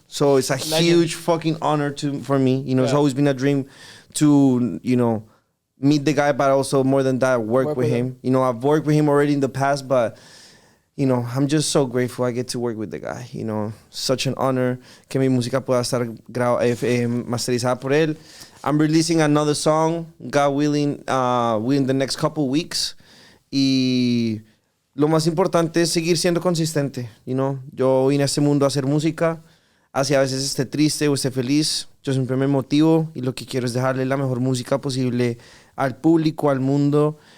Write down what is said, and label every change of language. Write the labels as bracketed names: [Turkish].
[English] So it's a huge fucking honor for me. You know, it's Yeah. always been a dream to, you know, meet the guy, but also more than that, work with him. You know, I've worked with him already in the past, but I'm just so grateful I get to work with the guy. Such an honor [Spanish] que mi música pueda estar masterizada por él. [English] I'm releasing another song, God willing, within the next couple weeks. [Spanish] Y lo más importante es seguir siendo consistente. Yo vine a este mundo a hacer música. Así a veces esté triste o esté feliz. Yo siempre me motivo y lo que quiero es dejarle la mejor música posible al público, al mundo.